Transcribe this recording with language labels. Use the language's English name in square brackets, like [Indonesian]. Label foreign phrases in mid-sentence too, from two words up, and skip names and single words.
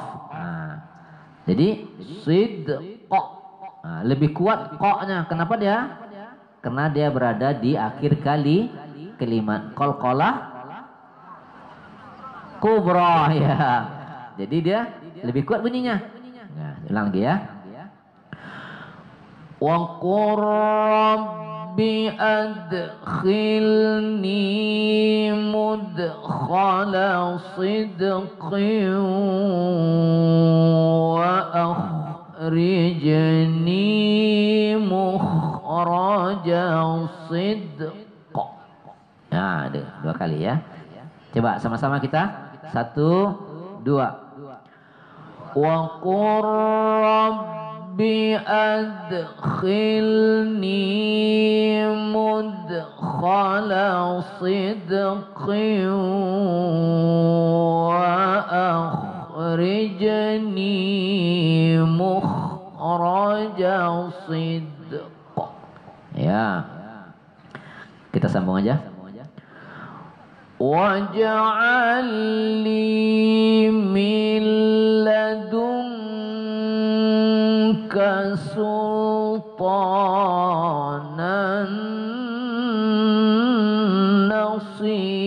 [Indonesian] Jadi sidq. Lebih kuat qa-nya. Kenapa dia? Karena dia berada di akhir kalimat [Arabic] قلقلة كبرى [Indonesian] ya. Jadi dia lebih kuat bunyinya. Ulang lagi ya. [Arabic] و قل ربي أدخلني مدخل صدق و أخرجني مخرج صدق. [Indonesian] Nah, 2 kali ya. Coba sama-sama kita. 1 2. [Arabic] و قل ربي أدخلني مدخل صدق و أخرجني مخرج صدق. [Indonesian] Ya. Kita sambung aja. [Arabic] واجعل لي من لدنك سلطانا نصيرا.